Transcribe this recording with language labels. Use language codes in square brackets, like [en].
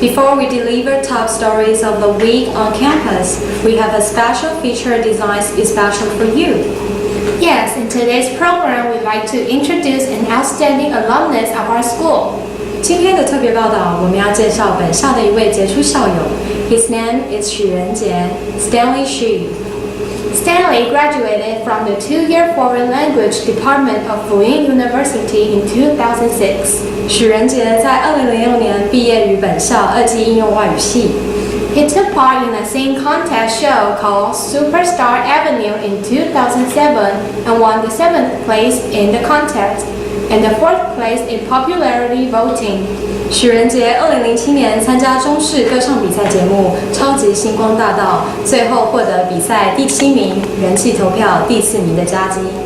[en] Before we deliver top stories of the week on campus, we have a special feature designed especially for you. Yes, in today's program, we'd like to introduce an outstanding alumnus of our school. [zh] 今天的特别报道，我们要介绍本校的一位杰出校友。 [en] His name is 许仁杰 Stanley Xu。Stanley graduated from the 2-year Foreign Language Department of Fuyin University in 2006. [zh] 许仁杰在2006年毕业于本校2技应用外语系。 [en] He took part in a singing contest show called Superstar Avenue in 2007 and won the 7th place in the contest and the 4th place in popularity voting. [zh] 许仁杰2007年参加中视歌唱比赛节目《超级星光大道》，最后获得比赛第7名，人气投票第4名的佳绩。